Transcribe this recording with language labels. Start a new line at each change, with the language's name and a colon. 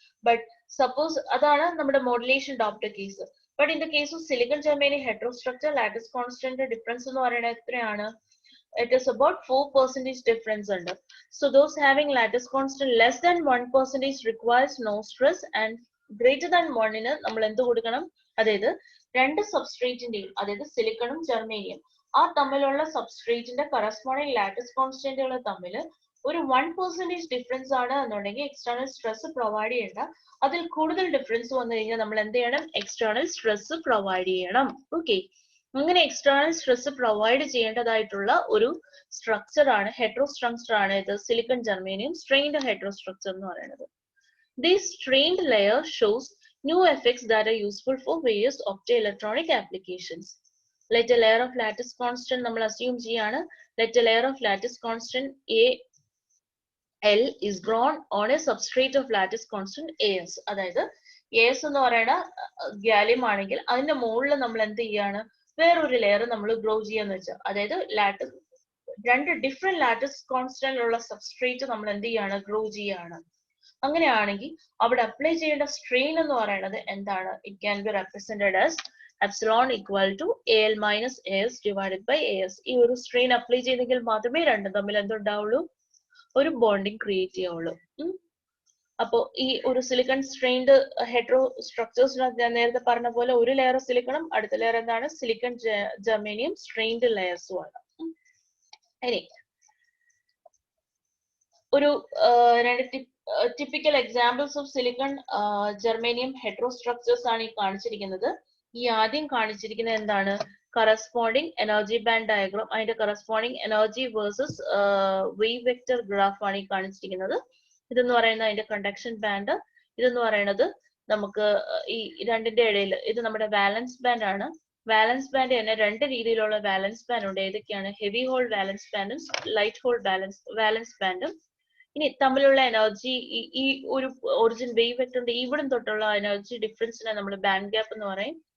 English: But suppose
Malayalam: അതാണ് നമ്മുടെ modulation ഡോപ്റ്റർ case.
English: But in the case of silicon germanium heterostructure, lattice constant difference
Malayalam: എന്ന് പറയുന്നത് എത്രയാണ്?
English: It is about 4% difference under. So those having lattice constant less than 1%
Malayalam: requires no stress, and greater than 1 ന് നമ്മൾ എന്ത് കൊടുക്കണം, അതായത് രണ്ട് സബ്സ്ട്രേറ്റിന്റെയും, അതായത് സിലിക്കണും ജർമേനിയം, ആ തമ്മിലുള്ള സബ്സ്ട്രേറ്റിന്റെ കറസ്പോണ്ടിങ് ലാറ്റിസ് കോൺസ്റ്റന്റുകൾ തമ്മിൽ ഒരു 1% ഡിഫറൻസ് ആണ് എന്നുണ്ടെങ്കിൽ എക്സ്റ്റേണൽ സ്ട്രെസ് പ്രൊവൈഡ് ചെയ്യേണ്ട. അതിൽ കൂടുതൽ ഡിഫറൻസ് വന്നു കഴിഞ്ഞാൽ നമ്മൾ എന്ത് ചെയ്യണം, എക്സ്റ്റേണൽ സ്ട്രെസ് പ്രൊവൈഡ് ചെയ്യണം. ഓക്കെ, അങ്ങനെ എക്സ്റ്റേണൽ സ്ട്രെസ് പ്രൊവൈഡ് ചെയ്യേണ്ടതായിട്ടുള്ള ഒരു സ്ട്രക്ചർ ആണ്, ഹെറ്ററോസ്ട്രക്ചർ ആണ് ഇത് സിലിക്കൺ ജർമേനിയം സ്ട്രെയിൻഡ് ഹെറ്ററോസ്ട്രക്ചർ എന്ന് പറയുന്നത്.
English: This strained layer shows new effects that are useful for various optoelectronic applications. Let a layer of lattice constant
Malayalam: നമ്മൾ
English: assume
Malayalam: ചെയ്യാണ്.
English: Let a layer of lattice constant AL is grown on a substrate of lattice constant AS.
Malayalam: അതായത് AS എന്ന് പറയുന്ന gallium ആണെങ്കിൽ അതിന്റെ മുകളിൽ നമ്മൾ എന്ത് ചെയ്യാണ്, വേറൊരു ലെയർ നമ്മൾ ഗ്രോ ചെയ്യാന്ന് വെച്ചാൽ, അതായത് രണ്ട് ഡിഫറെന്റ് ലാറ്റിസ് കോൺസ്റ്റന്റിലുള്ള സബ്സ്ട്രേറ്റ് നമ്മൾ എന്ത് ചെയ്യാണ്, ഗ്രോ ചെയ്യാണ്. അങ്ങനെയാണെങ്കിൽ അവിടെ അപ്ലൈ ചെയ്യേണ്ട സ്ട്രെയിൻ എന്ന് പറയുന്നത് എന്താണ്,
English: It can be represented as epsilon equal to AL - AS divided by AS.
Malayalam: ഈ ഒരു സ്ട്രെയിൻ അപ്ലൈ ചെയ്തെങ്കിൽ മാത്രമേ രണ്ടും തമ്മിൽ എന്തുണ്ടാവുള്ളൂ, ഒരു ബോണ്ടിങ് ക്രിയേറ്റ് ചെയ്യാവുള്ളൂ. അപ്പോൾ ഈ ഒരു സിലിക്കൺ സ്ട്രെയിൻഡ് ഹെറ്ററോ സ്ട്രക്ചേഴ്സിനകത്ത് ഞാൻ നേരത്തെ പറഞ്ഞ പോലെ ഒരു ലെയർ സിലിക്കണും അടുത്ത ലെയർ എന്താണ്, സിലിക്കൺ ജർമേനിയം സ്ട്രെയിൻഡ് ലെയേഴ്സും ആണ്. ഇനി ഒരു രണ്ട്
English: typical examples of silicon germanium heterostructures
Malayalam: ആണ് ഈ കാണിച്ചിരിക്കുന്നത്. ഈ ആദ്യം കാണിച്ചിരിക്കുന്നത് എന്താണ്?
English: corresponding energy band diagram,
Malayalam: അതിന്റെ
English: corresponding energy versus wave vector graph
Malayalam: ആണ് ഈ കാണിച്ചിരിക്കുന്നത്. ഇതെന്ന് പറയുന്നത് അതിന്റെ conduction band, ഇതെന്ന് പറയുന്നത് നമുക്ക് ഈ രണ്ടിന്റെ ഇടയിൽ ഇത് നമ്മുടെ വാലൻസ് ബാൻഡ് ആണ്. വാലൻസ് ബാൻഡ് തന്നെ രണ്ട് രീതിയിലുള്ള വാലൻസ് ബാൻഡ് ഉണ്ട്. ഏതൊക്കെയാണ്? Heavy whole വാലൻസ് ബാൻഡും light whole വാലൻസ് ബാൻഡും. ഇനി തമ്മിലുള്ള എനർജി ഈ ഒരു ഒറിജിൻ വേവ് വെക്ടറിന്റെ ഇവിടം തൊട്ടുള്ള എനർജി ഡിഫറൻസിനെ നമ്മൾ ബാൻഡ് ഗ്യാപ്പ് എന്ന് പറയും.